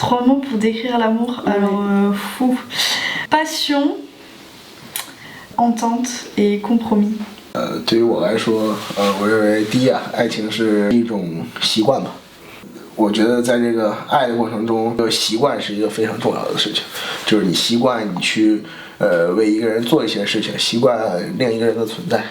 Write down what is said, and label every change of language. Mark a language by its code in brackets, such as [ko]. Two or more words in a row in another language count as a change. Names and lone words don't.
[fr] 3 mots pour décrire l'amour. Alors, passion, entente et compromis。 [zh] 对于我来说，我认为第一啊，爱情是一种习惯吧。我觉得在这个爱的过程中，习惯是一个非常重要的事情，就是你习惯你去为一个人做一些事情，习惯另一个人的存在。